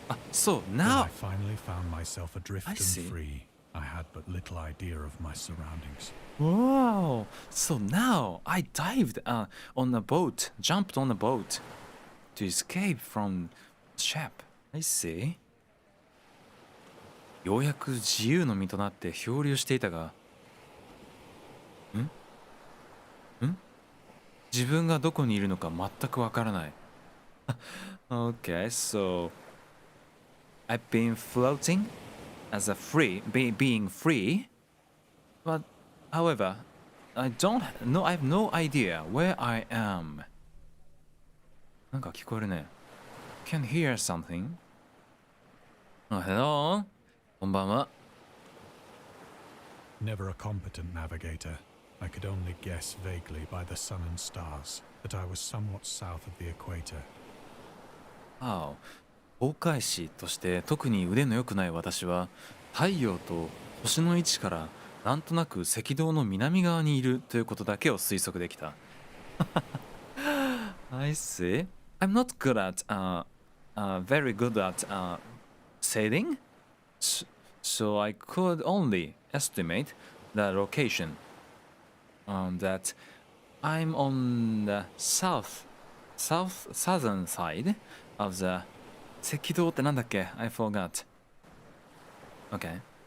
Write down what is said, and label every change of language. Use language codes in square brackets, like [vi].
[en] So now I finally found myself adrift I and see. free. I had but little idea of my surroundings. Wow! So now I dived on a boat, jumped on a boat to escape from the ship. I see. [ja] ようやく自由の身となって漂流していたが、自分がどこにいるのか全くわからない。 [en] Okay, so I've been floating as a being free, but however, I have no idea where I am. [ja] なんか聞こえるね。 [en] Can hear something? Hello? [ja] こんばんは。 [en] Never a competent navigator, I could only guess vaguely by the sun and stars that I was somewhat south of the equator. 航海士として特に腕の良くない私は太陽と星の位置からなんとなく赤道の南側にいるということだけを推測できた。 I see. I'm not good at, very good at sailing, so I could only estimate the location. That I'm on the southern side of the [ja] 赤道ってなんだっけ [en] I forgot. Okay.